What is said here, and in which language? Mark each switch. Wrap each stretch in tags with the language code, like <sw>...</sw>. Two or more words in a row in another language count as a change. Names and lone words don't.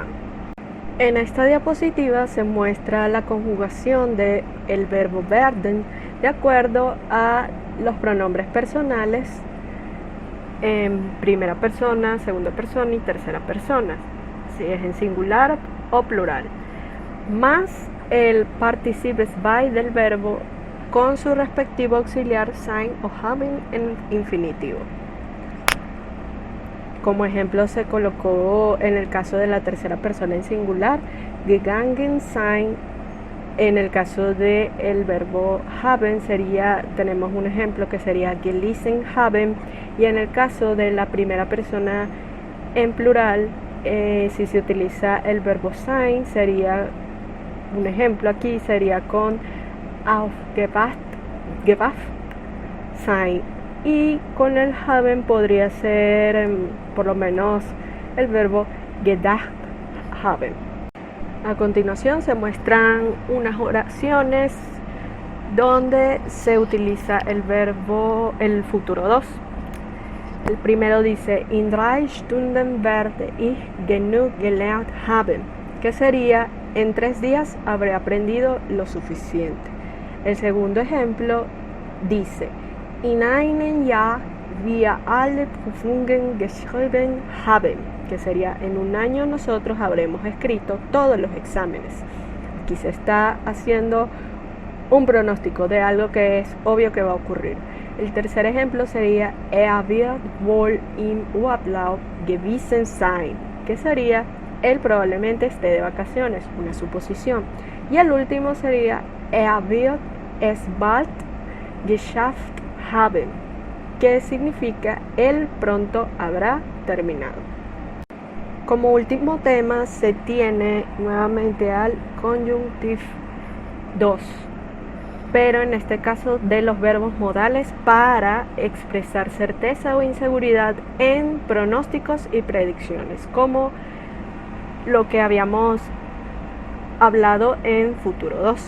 <es>En esta diapositiva se muestra la conjugación del verbo werden de acuerdo a los pronombres personales en primera persona, segunda persona y tercera persona, si es en singular o plural, más el participio bei del verbo con su respectivo auxiliar sein o haben en infinitivo. Como ejemplo se colocó en el caso de la tercera persona en singular,</es> <de>gegangen sein.</de> <es>En el caso del verbo haben tenemos un ejemplo que sería</es> <de>gelesen haben,</de> <es>y en el caso de la primera persona en plural, si se utiliza el verbo sein, sería un ejemplo aquí sería con</es> <de>aufgewacht sein,</de> <es>y con el haben podría ser por lo menos el verbo</es> <de>gedacht haben.</de> <es>A continuación se muestran unas oraciones donde se utiliza el futuro 2. El primero dice</es> <de>in 3 Stunden werde ich genug gelernt haben,</de> <es>que sería en 3 días habré aprendido lo suficiente. El segundo ejemplo dice</es> <de>in einem Jahr wir alle Prüfungen geschrieben haben,</de> <es>que sería en un año nosotros habremos escrito todos los exámenes. Aquí se está haciendo un pronóstico de algo que es obvio que va a ocurrir. El tercer ejemplo sería</es> <de>wird wohl im Urlaub gewesen sein,</de> <es>que sería él probablemente esté de vacaciones, una suposición. Y el último sería</es> <de>wird es bald geschafft haben,</de> <es>que significa él pronto habrá terminado. Como último tema se tiene nuevamente al conjuntivo 2, pero en este caso de los verbos modales para expresar certeza o inseguridad en pronósticos y predicciones, como lo que habíamos hablado en futuro 2.</es>